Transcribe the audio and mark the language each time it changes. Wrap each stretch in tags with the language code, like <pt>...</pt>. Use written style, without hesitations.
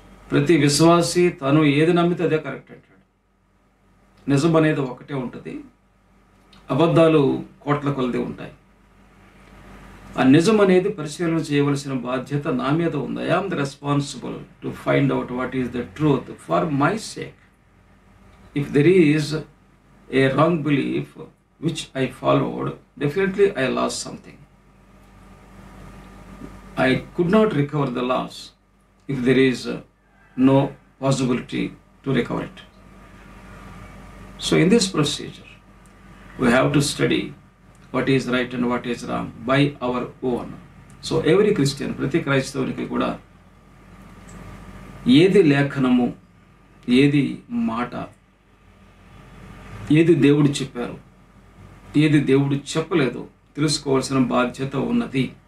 <te>ప్రతి విశ్వాసి తాను ఏది నమ్మితే అదే కరెక్ట్ అంటాడు. నిజం అనేది ఒకటే ఉంటుంది, అబద్ధాలు కోట్ల కొలది ఉంటాయి. ఆ నిజం అనేది పరిశీలన చేయవలసిన బాధ్యత నా మీద ఉంది.</te> <en>I am the responsible to find out what is the truth for my sake. If there is a wrong belief which I followed, definitely I lost something. I could not recover the loss if there is no possibility to recover it. So in this procedure, we have to study what is right and what is wrong by our own. So every Christian,</en> <te>ప్రతి క్రైస్తవునికి కూడా ఏది లేఖనము, ఏది మాట, ఏది దేవుడు చెప్పారు, ఏది దేవుడు చెప్పలేదో తెలుసుకోవాల్సిన బాధ్యత ఉన్నది.</te>